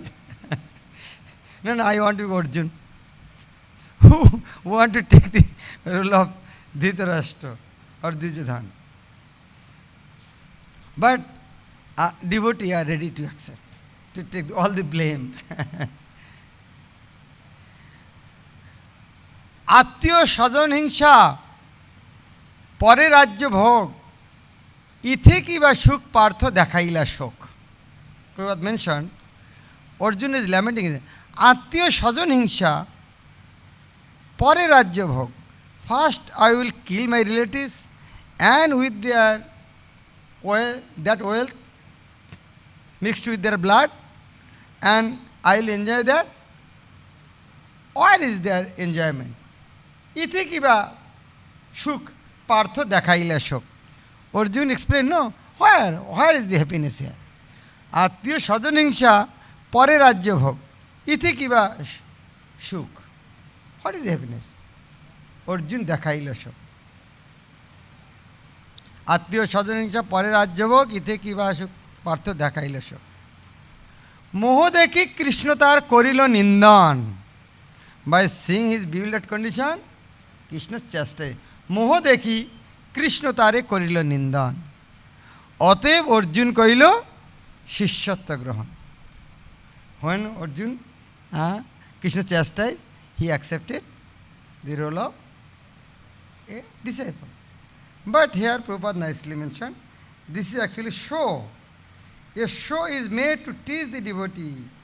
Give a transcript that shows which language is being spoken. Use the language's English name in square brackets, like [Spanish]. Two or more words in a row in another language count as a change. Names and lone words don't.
[English] No, I want to be Arjun. Who want to take the role of Dhritarashtra or Duryodhana? But devotees are ready to accept, to take all the blame. [Bangla] আত্মীয় স্বজন হিংসা পরে রাজ্য ভোগ ইথে কি বা সুখ পার্থ দেখাইলা শোক. [English] Prabhupada mentioned, Arjuna is lamenting, [Bangla] আত্মীয় স্বজন হিংসা পরে রাজ্য ভোগ. [English] First I will kill my relatives, and with their that wealth mixed with their blood, and I will enjoy that. Where is their enjoyment? [Bangla] ইথে কি বা সুখ পার্থ দেখাইলা শোক. [English] Arjuna explained, no, where is the happiness here? [Bangla] আত্মীয় স্বজন হিংসা পরে রাজ্য ভোগ ইথে কি বা সুখ. [English] What is the happiness? [Bangla] অর্জুন দেখাইলা শোক. আত্মীয় স্বজনিংসা পরে রাজ্যভোগ ইতে কিবা সুখ পার্থ দেখাইল শোক। মোহ দেখি কৃষ্ণ তার করিল নিন্দন। [English] by seeing his bewildered condition [Bangla] কৃষ্ণ চেষ্টায় মোহ দেখি কৃষ্ণ তারে করিল নিন্দন। অতএব অর্জুন কহিল শিষ্যত্ব গ্রহণ। [English] When Arjun, Krishna chastised, he accepted the role of a disciple. But here Prabhupada nicely mentioned, this is actually show. A show is made to teach the devotee.